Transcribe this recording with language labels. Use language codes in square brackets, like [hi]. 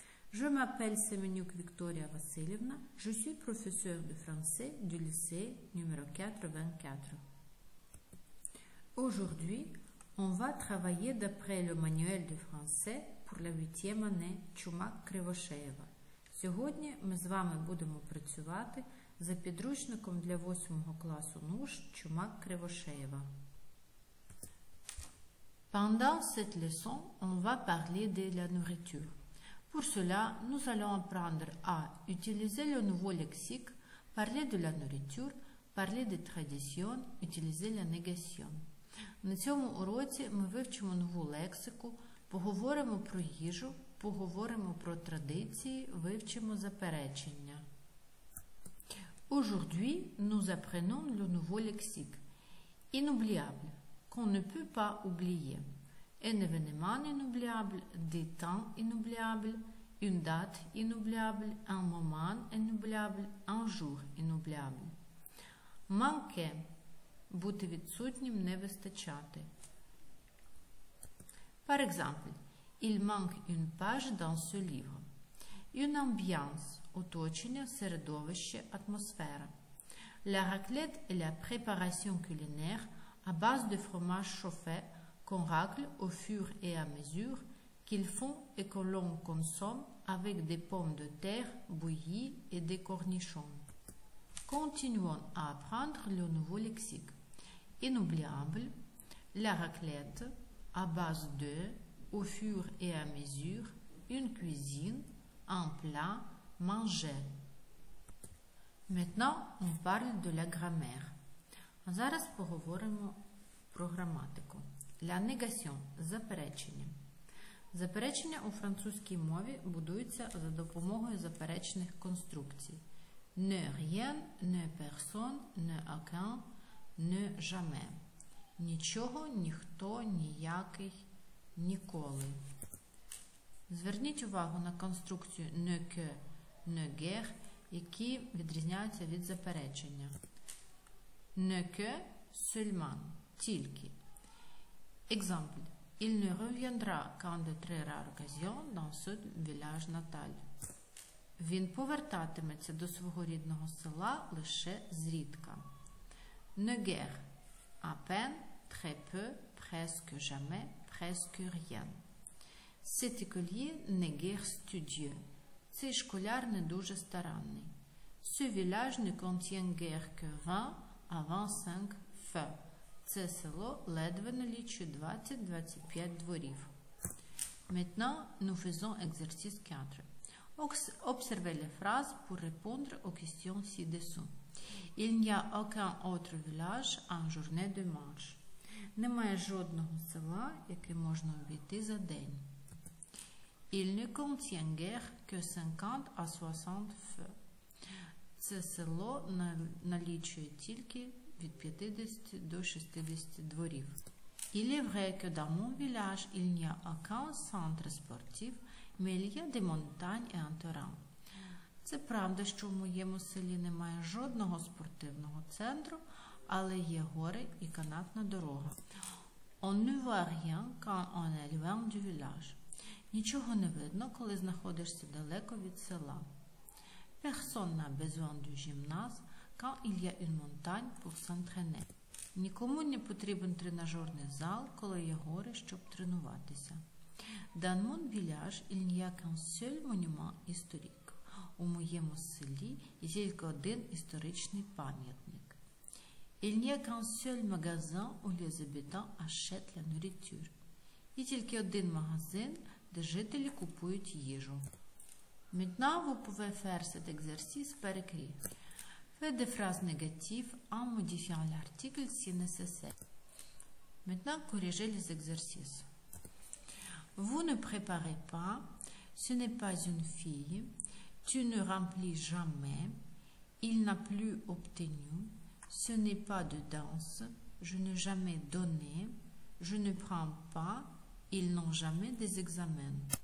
[fr] Je m'appelle Semeniuk Victoria Vassilievna, je suis professeure de français du lycée numéro 84. Aujourd'hui, on va travailler d'après le manuel de français pour la 8e année Чумак Кривошеєва. [uk] Сьогодні ми з вами будемо працювати за підручником для 8 класу НУШ Чумак Кривошеєва. [fr] Pendant cette leçon, on va parler de la nourriture. Pour cela, nous allons apprendre à utiliser le nouveau lexique, parler de la nourriture, parler des traditions, utiliser la négation. [uk] На цьому уроці ми вивчимо нову лексику, поговоримо про їжу, поговоримо про традиції, вивчимо заперечення. [fr] Aujourd'hui, nous apprenons le nouveau lexique. Inoubliable, qu'on ne peut pas oublier. Un événement inoubliable, des temps inoubliables, une date inoubliable, un moment inoubliable, un jour inoubliable. [uk] Manquer, бути відсутнім, не вистачати. [fr] Par exemple, il manque une page dans ce livre. Une ambiance, [uk] оточення, середовище, атмосфера. [fr] La raclette est la préparation culinaire à base de fromage chauffé qu'on racle au fur et à mesure qu'ils font et que l'on consomme avec des pommes de terre bouillies et des cornichons. Continuons à apprendre le nouveau lexique. Inoubliable, la raclette, à base de, au fur et à mesure, une cuisine, un plat, manger. Maintenant, on parle de la grammaire. [uk] Зараз поговоримо про граматику. [fr] La négation – заперечення. [uk] Заперечення у французькій мові будуються за допомогою заперечних конструкцій. [fr] Ne rien, ne personne, ne aucun, ne jamais. [uk] Нічого, ніхто, ніякий, ніколи. Зверніть увагу на конструкцію [fr] ne que, ne guère, [uk] які відрізняються від заперечення. [fr] Ne que, seulement, тільки. Exemple. Il ne reviendra qu'en de très rares occasions dans ce village natal. [uk] Він повертатиметься до свого рідного села лише зрідка. [fr] Ne guère. À peine, très peu, presque jamais, presque rien. Cet écolier n'est guère studieux. [uk] Цей школяр не дуже старанний. [fr] Ce village ne contient guère que 20 à 25 feux. [uk] Це село ледве налічує 20-25 дворів. [fr] Maintenant, nous faisons exercice 4. Observez les phrases pour répondre aux questions ci-dessous. Il n'y a aucun autre village en journée de marche. [uk] Немає жодного села, яке можна обійти за день. [fr] Il ne contient guère que 50 à 60 feux. [uk] Це село налічує тільки від 50 до 60 дворів. [fr] Il est vrai que dans mon village, il n'y a aucun centre sportif, mais il y a des montagnes et un terrain. [uk] Це правда, що в моєму селі немає жодного спортивного центру, але є гори і канатна дорога. [fr] On ne voit rien quand on est loin du village. [uk] Нічого не видно, коли знаходишся далеко від села. [fr] Personne n'a besoin du gymnase quand il y a une montagne pour s'entraîner. [uk] Нікому не потрібен тренажерний зал, коли є гори, щоб тренуватися. [fr] Dans mon village, il n'y a qu'un seul monument historique. [uk] У моєму селі є тільки один історичний пам'ятник. [fr] Il n'y a qu'un seul magasin où les habitants achètent la nourriture. [uk] Є тільки один магазин, де жителі купують їжу. [fr] Maintenant, vous pouvez faire cet exercice par écrit. Faites des phrases négatives en modifiant l'article si nécessaire. Maintenant, corrigez les exercices. Vous ne préparez pas, ce n'est pas une fille, tu ne remplis jamais, il n'a plus obtenu, ce n'est pas de danse, je n'ai jamais donné, je ne prends pas, ils n'ont jamais des examens.